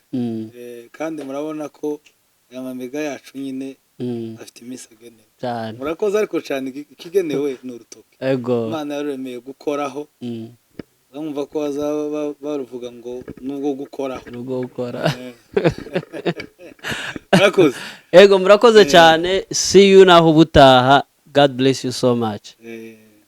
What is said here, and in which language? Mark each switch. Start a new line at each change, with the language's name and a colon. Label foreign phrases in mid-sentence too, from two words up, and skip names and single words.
Kinyarwanda: Kandi murabona ko aya mamega yacu nyine afite iminsi agenewe cyane. Murakoze ariko cyane ikigenewe ni urutoki. Imana yaremeye gukoraho bamva ko bazaba baruvuga ngo nubwo gukoraho murakoze. Murakoze cyane.
English: See you
Kinyarwanda: naho butaha.
English: God bless you so much.